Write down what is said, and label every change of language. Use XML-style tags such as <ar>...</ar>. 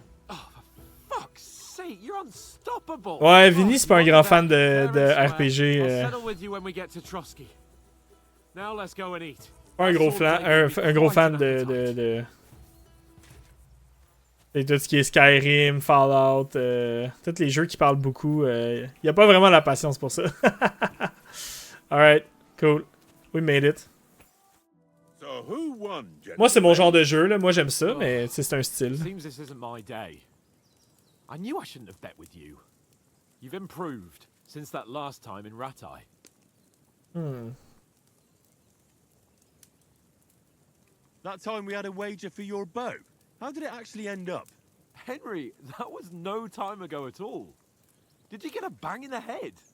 <en>Oh, for fuck's sake, you're unstoppable!</en> <fr>Ouais, Vinny, c'est pas un grand fan de RPG.</fr> <en>I'll settle with you when we get to Trusky. Now let's go and eat.</en> <fr>Pas un gros fan de tout ce qui est Skyrim, Fallout, tous les jeux qui parlent beaucoup. Il a pas vraiment la patience pour ça.</fr> <en>Alright, cool. We made it. So who won,</en> <fr>Moi, c'est mon genre de jeu, là. Moi, j'aime ça, mais c'est un style.</fr> <en>Seems this isn't my day. I knew I shouldn't have bet with you. You've improved since that last time in Ratai. That time we had a wager for your bow. How did it actually end up? Henry, that was no time ago at all. Did you get a bang in the head?</en>